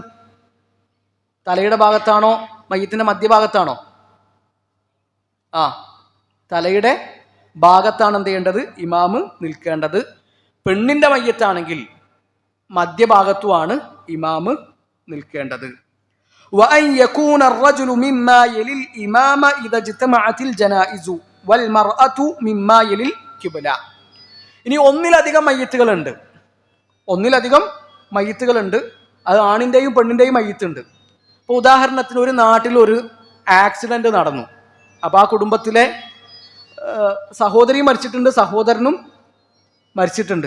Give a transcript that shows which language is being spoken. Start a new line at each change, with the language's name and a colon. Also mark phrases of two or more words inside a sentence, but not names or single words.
Malayalam: തലയുടെ ഭാഗത്താണോ മയ്യിത്തിന്റെ മധ്യഭാഗത്താണോ? തലയുടെ ഭാഗത്താണ് എന്ത് ചെയ്യേണ്ടത്? ഇമാമ് നിൽക്കേണ്ടത്. പെണ്ണിന്റെ മയ്യിത്താണെങ്കിൽ മധ്യഭാഗത്തുമാണ് ഇമാമ് നിൽക്കേണ്ടത്.
Arabic: وأن يكون الرجل مما يلي الإمام إذا اجتمعت الجنائز والمرأة مما يلي القبلة.
Malayalam: ഇനി ഒന്നിലധികം മയ്യിത്തുകളുണ്ട്. അത് ആണിന്റെയും പെണ്ണിന്റെയും മയ്യിത്തുണ്ട്. ഇപ്പോൾ ഉദാഹരണത്തിന് ഒരു നാട്ടിൽ ഒരു ആക്സിഡന്റ് നടന്നു. അപ്പോൾ ആ കുടുംബത്തിലെ സഹോദരി മരിച്ചിട്ടുണ്ട്, സഹോദരനും മരിച്ചിട്ടുണ്ട്.